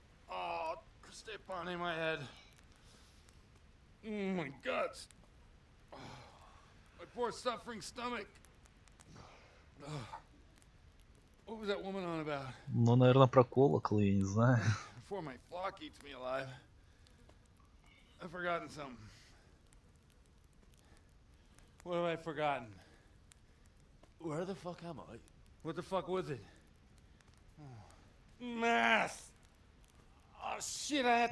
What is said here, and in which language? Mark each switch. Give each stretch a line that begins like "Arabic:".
English: Oh, step on my head. Oh, my guts. Oh, my poor suffering stomach. Oh. What was that woman on about?
Russian: Ну, наверное, про колокол, я не знаю.
English: Before my flock eats me alive. I've forgotten something. What have I forgotten? Where the fuck am I? What the fuck was it? Oh. Mass! Oh shit, I had